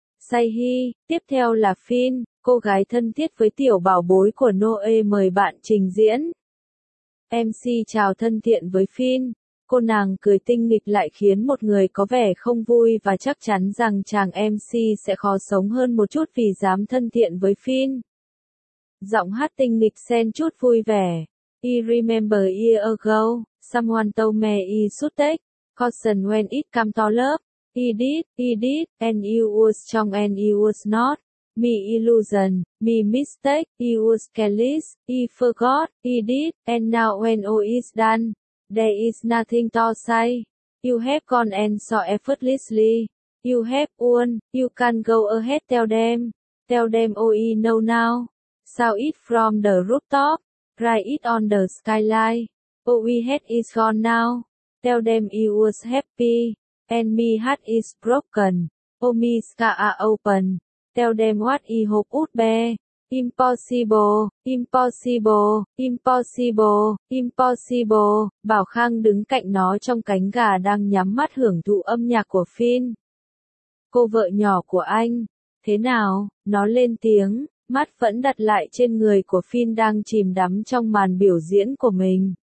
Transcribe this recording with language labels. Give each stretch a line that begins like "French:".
Vietnamese: Say hi, tiếp theo là Finn, cô gái thân thiết với tiểu bảo bối của Noe mời bạn trình diễn. MC chào thân thiện với Finn. Cô nàng cười tinh nghịch lại khiến một người có vẻ không vui và chắc chắn rằng chàng MC sẽ khó sống hơn một chút vì dám thân thiện với Finn. Giọng hát tinh nghịch xen chút vui vẻ.
English: I remember year ago, someone told me I should take caution when it come to love. He did, and he was strong and he was not. Me illusion, me mistake, he was careless, he forgot, he did, and now when all is done. There is nothing to say. You have gone and so effortlessly. You have won. You can go ahead. Tell them. Tell them I know now. Sound it from the rooftop. Write it on the skyline. All we had is gone now. Tell them I was happy. And me heart is broken. All me scars are open. Tell them what I hope would be. Impossible, impossible, impossible, impossible,
Vietnamese: Bảo Khang đứng cạnh nó trong cánh gà đang nhắm mắt hưởng thụ âm nhạc của Finn. Cô vợ nhỏ của anh, thế nào, nó lên tiếng, mắt vẫn đặt lại trên người của Finn đang chìm đắm trong màn biểu diễn của mình.